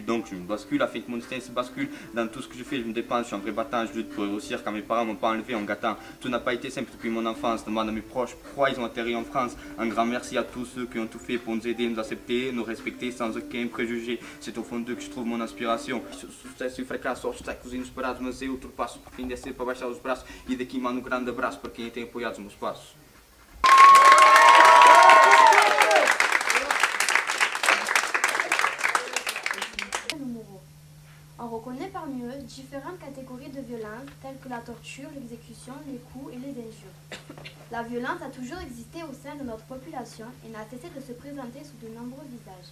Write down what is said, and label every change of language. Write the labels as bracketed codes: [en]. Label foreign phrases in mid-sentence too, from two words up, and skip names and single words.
[fr] Donc je me bascule afin que mon destin se bascule. Dans tout ce que je fais, je me dépense, je suis un vrai battant, je lutte pour réussir quand mes parents m'ont pas enlevé en gâtant. Tout n'a pas été simple depuis mon enfance. Demande à mes proches pourquoi ils ont atterri en France. Un grand merci à tous ceux qui ont tout fait pour nous aider, nous accepter, nous respecter sans aucun préjugé. C'est au fond d'eux que je trouve mon inspiration. [pt] Sucesso e fracasso, obstáculos inesperados, mas eu ultrapasso. Por fim, descer para baixar os braços e daqui mando um grande abraço para quem tem apoiado os meus passos. [fr] On reconnaît parmi eux différentes catégories de violence telles que la torture, l'exécution, les coups et les injures. La violence a toujours existé au sein de notre population et n'a cessé de se présenter sous de nombreux visages.